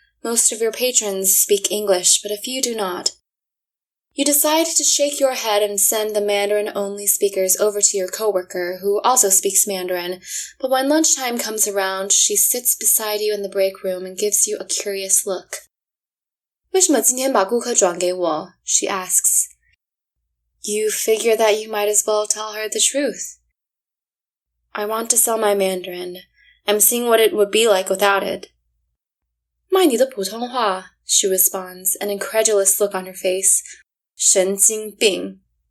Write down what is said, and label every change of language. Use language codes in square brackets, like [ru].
[en] Most of your patrons speak English, but a few do not. You decide to shake your head and send the Mandarin-only speakers over to your coworker, who also speaks Mandarin, but when lunchtime comes around, she sits beside you in the break room and gives you a curious look. [zh] 为什么今天把顾客转给我? [en] She asks. You figure that you might as well tell her the truth. I want to sell my Mandarin. I'm seeing what it would be like without it. [zh] 卖你的普通话, [en] she responds, an incredulous look on her face. [zh] 神经病.